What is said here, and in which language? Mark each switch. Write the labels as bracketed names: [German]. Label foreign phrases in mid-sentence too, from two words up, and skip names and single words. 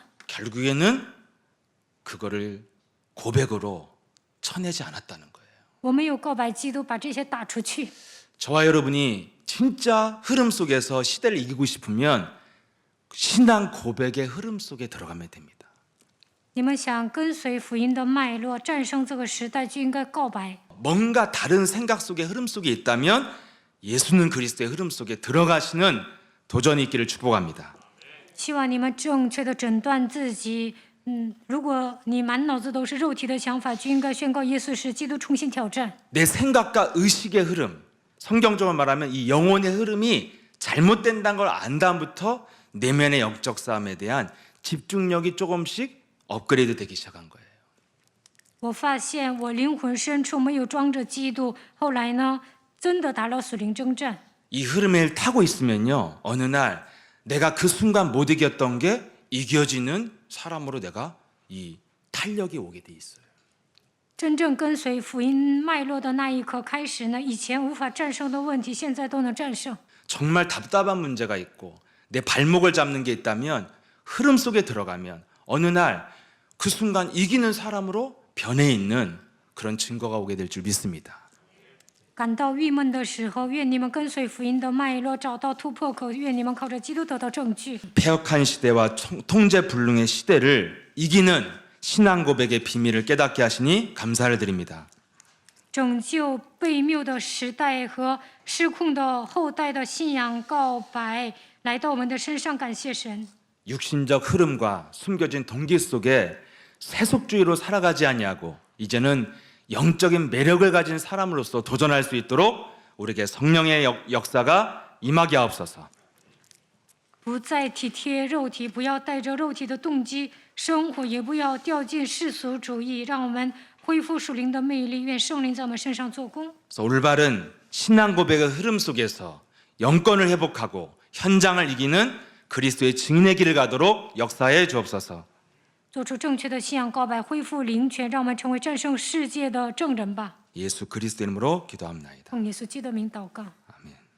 [Korean] 결국에는 그거를 고백으로 쳐내지 않았다는 거예요. [Chinese] 我没有告白基督，把这些打出去。 [Korean] 저와 여러분이 진짜 흐름 속에서 시대를 이기고 싶으면 신앙 고백의 흐름 속에 들어가면 됩니다. [Chinese] 你们想跟随福音的脉络，战胜这个时代，就应该告白。 [Korean] 뭔가 다른 생각 속의 흐름 속에 있다면 예수는 그리스도의 흐름 속에 들어가시는 도전이 있기를 축복합니다. [Chinese] 希望你们正确的诊断自己。如果你满脑子都是肉体的想法，就应该宣告耶稣是基督，重新挑战。 [Korean] 내 생각과 의식의 흐름, 성경적으로 말하면 이 영혼의 흐름이 잘못된다는 걸 안 다음부터 내면의 영적 싸움에 대한 집중력이 조금씩 업그레이드 되기 시작한 거예요. [Chinese] 我发现我灵魂深处没有装着基督，后来呢，真的打了属灵征战。 [Korean] 이 흐름을 타고 있으면요, 어느 날 내가 그 순간 못 이겼던 게 이겨지는 사람으로 내가 이 탄력이 오게 돼 있어요. [Chinese] 真正跟随福音脉络的那一刻开始呢，以前无法战胜的问题，现在都能战胜。 [Korean] 정말 답답한 문제가 있고 내 발목을 잡는 게 있다면 흐름 속에 들어가면 어느 날 그 순간 이기는 사람으로 변해 있는 그런 증거가 오게 될 줄 믿습니다. [Chinese] 感到郁闷的时候，愿你们跟随福音的脉络，找到突破口。愿你们靠着基督得到证据。 [Korean] 폐역한 시대와 통제불능의 시대를 이기는 신앙 고백의 비밀을 깨닫게 하시니 감사를 드립니다. [Chinese] 拯救悖谬的时代和失控的后代的信仰告白来到我们的身上，感谢神。 [Korean] 육신적 흐름과 숨겨진 동기 속에 세속주의로 살아가지 아니하고 이제는 영적인 매력을 가진 사람으로서 도전할 수 있도록 우리에게 성령의 역사가 임하게 하옵소서. [Chinese] 不再体贴肉体，不要带着肉体的动机生活，也不要掉进世俗主义，让我们恢复属灵的魅力。愿圣灵在我们身上做工。 [Korean] 그래서 올바른 신앙 고백의 흐름 속에서 영권을 회복하고 현장을 이기는 그리스도의 증인의 길을 가도록 역사해 주옵소서. [Chinese] 做出正确的信仰告白，恢复灵权，让我们成为战胜世界的证人吧。 [Korean] 예수 그리스도 이름으로 기도합나이다. [Chinese] 奉耶稣基督的名祷告。 [Korean] 아멘.